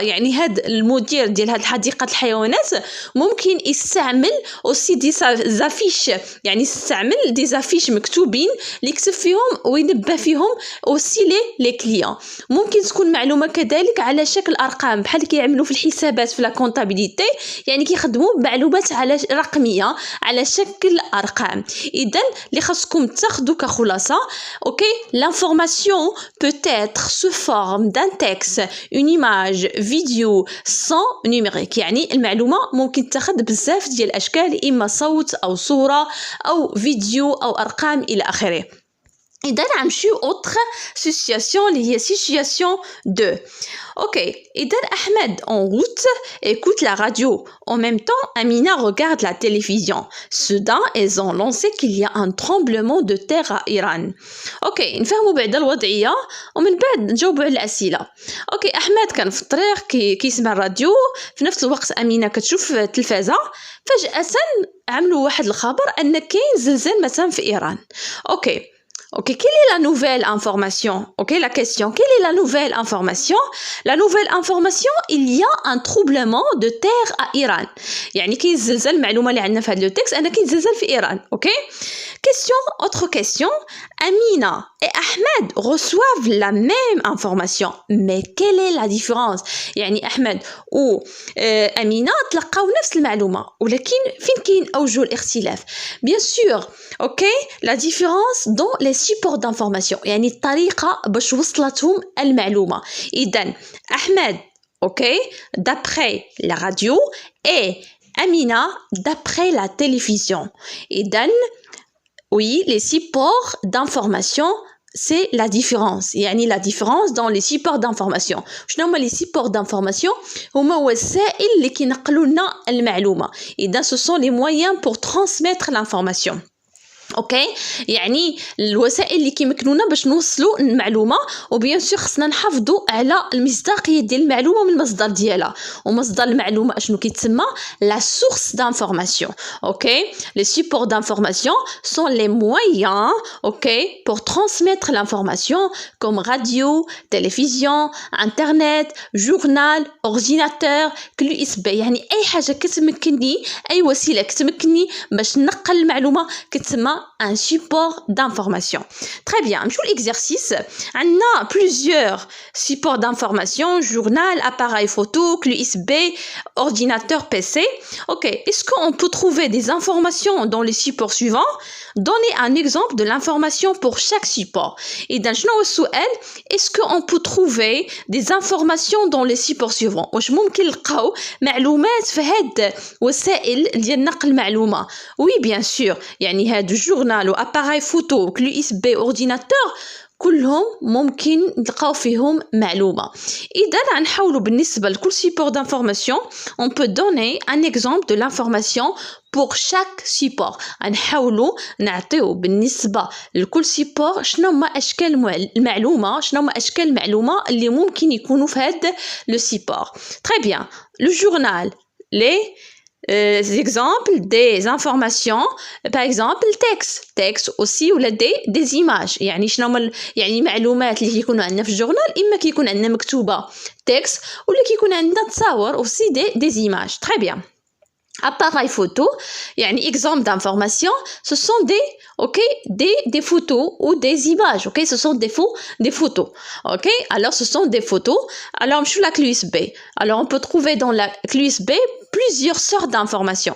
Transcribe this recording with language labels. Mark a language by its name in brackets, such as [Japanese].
[Arabic] يعني هاد المدير ديال هاد حديقة الحيوانات ممكن يستعمل aussi دي زافيش، يعني يستعمل دي زافيش مكتوبين اللي يكتب فيهم وينبه فيهم aussi لي كليون. ممكن تكون معلومة كذلك على شكل أرقام، بحال كيعملوا في الحسابات في لا كونطابيليتي، يعني كيخدموا معلومات على رقمية على شكل أرقام. إذن اللي خاصكم تاخدوا كخلاصة اوكي [French] l'information peut être sous forme d'un texte, une image, vidéo, son numérique. [Arabic] يعني المعلومة ممكن تاخد بزاف ديال الأشكال، إما صوت أو صورة أو فيديو أو أرقام إلى آخره. إذا نمشيو [French] autre situation [Arabic] اللي هي situation 2. [French] Ok, [Arabic] إذا أحمد [French] en route écoute la radio. En même temps, Amina regarde la télévision. Soudain, ils ont lancé qu'il y a un tremblement de terre à Iran. [Arabic] Ok, نفهموا بعد الوضعية ومن بعد نجاوبوا على الأسئلة. Ok, أحمد كان في الطريق كيسمع الراديو، في نفس الوقت أمينة كتشوف التلفازة. فجأة عملوا واحد الخبر أن كاين زلزال مثلا في إيران. [French] اوكي Ok, quelle est la nouvelle information? Ok, la question, quelle est la nouvelle information? La nouvelle information, il y a un tremblement de terre à Iran. [Arabic] يعني كاين زلزال، المعلومة اللي عندنا في هذا التكست أن كاين زلزال في إيران. [French] Ok? Question, autre question. Amina et Ahmed reçoivent la même information. Mais quelle est la différence? [Arabic] يعني أحمد و أمينة تلقاو نفس المعلومة، ولكن فين كاين أوجه الاختلاف؟ [French] Bien sûr, ok, la différence dans les supports d'information، [Arabic] يعني الطريقة باش وصلتهم المعلومة. إذن أحمد [French] ok d'après la radio et Amina d'après la télévision. إذن oui, les supports d'information c'est la différence، يعني la différence dans les supports d'information. [Arabic] شنو هما [French] les supports d'information؟ [Arabic] هما وسائل اللي كينقلوا لنا المعلومة. [French] إذا ce sont les moyens pour transmettre l'information. [Arabic] اوكي، يعني الوسائل اللي كيمكنونا باش نوصلوا المعلومه، وبيان سور خصنا نحافظوا على المصداقيه ديال المعلومه من المصدر ديالها. ومصدر المعلومه اشنو كيتسمى la source d'information. [French] اوكي، les supports d'information sont les moyens اوكي pour transmettre l'information comme radio, télévision, internet, journal, ordinateur, clé USB. [Arabic] يعني اي حاجه كتمكنني، اي وسيله كتمكنني باش نقل المعلومه كتسمى un support d'information. [French] Très bien, [Arabic] نمشيو [French] l'exercice. On a plusieurs supports d'information: journal, appareil photo, clé USB, ordinateur, PC. Ok, est-ce qu'on peut trouver des informations dans les supports suivants? Donnez un exemple de l'information pour chaque support. [Arabic] إذا شنو هو السؤال؟ [French] est-ce qu'on peut trouver des informations dans les supports suivants؟ [Arabic] واش ممكن نلقاو معلومات في هاد وسائل ديال نقل المعلومة؟ [French] oui bien sûr، [Arabic] يعني هاد جورنال واباراي فوتو وكلي اس بي اورديناتور كلهم ممكن نلقاو فيهم معلومة. إذا غنحاولوا بالنسبة لكل [French] support d'information on peut donner un exemple de l'information pour chaque support. [Arabic] غنحاولوا نعطيو بالنسبة لكل support شنو هما أشكال المعلومة، شنو هما أشكال المعلومة اللي ممكن يكونوا في هاد le support. [French] Très bien, le journal, les exemples des informations par exemple texte aussi ولا des images. [Arabic] يعني شنو هما يعني المعلومات اللي كيكونوا عندنا في الجورنال، اما كيكون عندنا مكتوبه texte ولا كيكون عندنا تصاور [French] aussi des images. Très bien. Appareil photo, يعني exemple d'information, ce sont des photos ou des images. Ok, ce sont des photos. Ok, alors ce sont des photos. Alors je suis la clé USB. Alors on peut trouver dans la clé USB plusieurs sortes d'informations.